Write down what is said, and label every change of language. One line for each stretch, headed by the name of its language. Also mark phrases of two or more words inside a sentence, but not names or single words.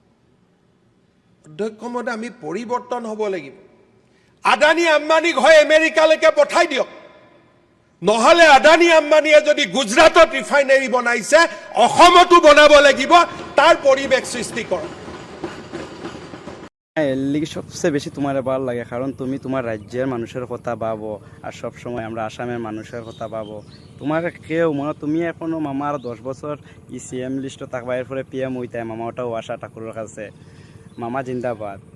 Assamese: আমি পৰিৱৰ্তন হ'ব লাগিব আদানী আম্বানীক হয় আমেৰিকালৈকে পঠাই দিয়ক নহলে আদানী আম্বানীয়ে যদি গুজৰাটত ৰিফাইনাৰী বনাইছে অসমতো বনাব লাগিব তাৰ পৰিৱেশ সৃষ্টি কৰক
Bangla: লিগে সবচেয়ে বেশি তোমার ভালো লাগে কারণ তুমি তোমার রাজ্যের মানুষের কথা ভাবো আর সব সময় আমরা আসামের মানুষের কথা ভাবো তোমার কেউ মানে তুমি এখনো মামার 10 বছর সিএম লিস্টে থাকবা এরপরে পিএম হইতে মামা ওটাও আশা ঠাকুরের কাছে মামা জিন্দাবাদ।